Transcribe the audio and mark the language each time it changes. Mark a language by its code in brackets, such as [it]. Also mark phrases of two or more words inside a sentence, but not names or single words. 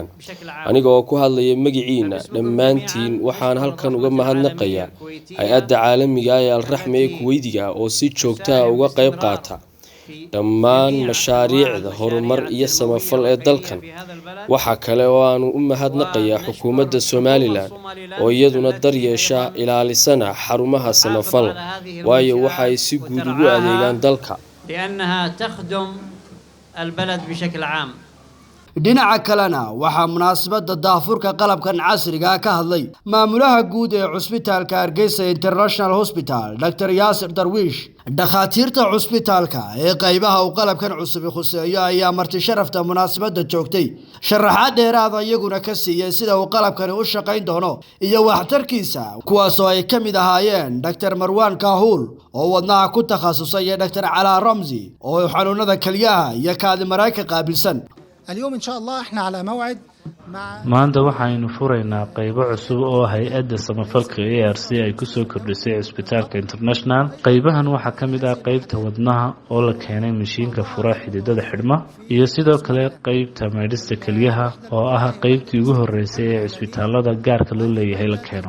[so] aniga oo ku hadlaya magaciina dhammaantiin waxaan halkan uga mahadnaqayaa hay-adda caalamiga ah ee Al-Raxma ee Kuweydiga oo si joogto ah uga qayb qaata dhammaan mashaariicda horumar iyo samafal ee dalkan. waxa kale oo aan u mahadnaqayaa xukuumadda Somaliland oo iyaduna daryeesha ilaalisana xarumaha samafal waayo waxa ay si guud ugu adeegaan dalka. [ar] لأنها تخدم البلد بشكل عام. [so] dhinaca kalena waxaa munaasabada daafurka qalabkan casriga ka hadlay maamulaha guud ee cusbitaalka Hargeysa International Hospital Dr. Yaasir Darwish. dhakhaatiirta cusbitaalka ee qaybaha uu qalabkan cusub khuseeyo ayaa marti sharafta munaasabada joogtay sharaxaad dheeraad ah iyaguna ka siiyay sida uu qalabkan u shaqayn doono iyo waxtarkiisa, kuwaas oo ay ka mid ahaayeen Dr. Marwan Kahul oo wadnaha ku takhasusay iyo Dr. Cala Ramzi oo xanuunada kalyaha iyo kaadi marayka qaabilsan. [ar] اليوم إن شاء الله إحنا على موعد مع [so] maanta waxaynu furaynaa qaybo cusub oo hay-adda samafalka ARC ay ku soo kordhisay Cisbitaalka International. qaybahan waxaa ka mid ah qaybta wadnaha oo la keenay mashiinka fura xididada xidhma iyo sidoo kale qaybta meedhista kelyaha oo ah qaybtii ugu horeysay ee cisbitaalada gaarka loo leeyahay la keeno.